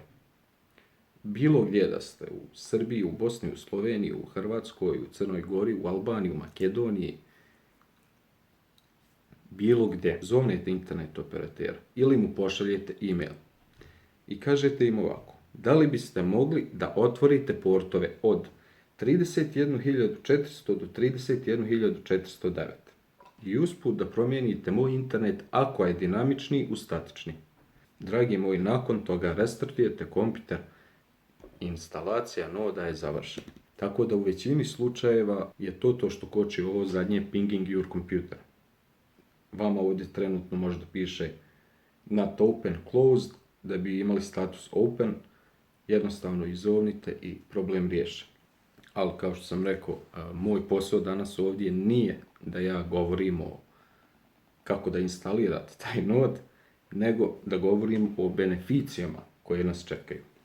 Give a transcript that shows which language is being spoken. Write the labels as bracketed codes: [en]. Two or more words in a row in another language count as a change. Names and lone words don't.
[bs] Bilo gdje da ste, u Srbiji, u Bosni, u Sloveniji, u Hrvatskoj, u Crnoj Gori, u Albaniji, u Makedoniji, bilo gdje, zovnete internet operatera ili mu pošaljete e-mail i kažete im ovako: da li biste mogli da otvorite portove od 31.400 do 31.409 i usput da promijenite moj internet ako je dinamični u statični. Dragi moji, nakon toga restartujete kompjuter, instalacija noda je završena. Tako da u većini slučajeva je to što koči ovo zadnje [en] pinging your computer. [bs] Vama ovdje trenutno možda piše [en] not open, closed, [bs] da bi imali status open, jednostavno izovnite i problem riješen. Ali kao što sam rekao, moj posao danas ovdje nije da ja govorim o kako da instalirate taj node, nego da govorim o beneficijama koje nas čekaju.